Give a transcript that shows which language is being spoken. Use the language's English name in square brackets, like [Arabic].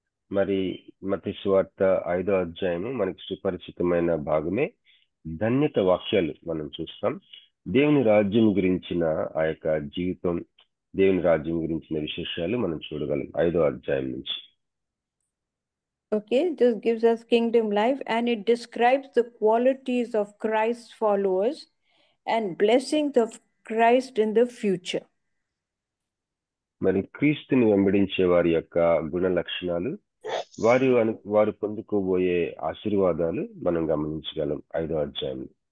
[Telugu] మరి మత్తయి సువార్త 5వ అధ్యాయము మనకి సుపరిచితమైన భాగమే. ధన్యత వాక్యాలు మనం చూస్తాం. దేవుని రాజ్యం గురించిన ఆ యొక్క జీవితం, దేవుని రాజ్యం గురించిన విశేషాలు మనం చూడగలం 5వ అధ్యాయం నుంచి. [English] Okay, this gives us kingdom life, and it describes the qualities of Christ's followers and blessings of Christ in the future. [Telugu] మరి క్రీస్తుని వెంబడించే వారి యొక్క గుణ లక్షణాలు, వారు పొందుకోబోయే ఆశీర్వాదాలు మనం గమనించగలం 5వ అధ్యాయంలో.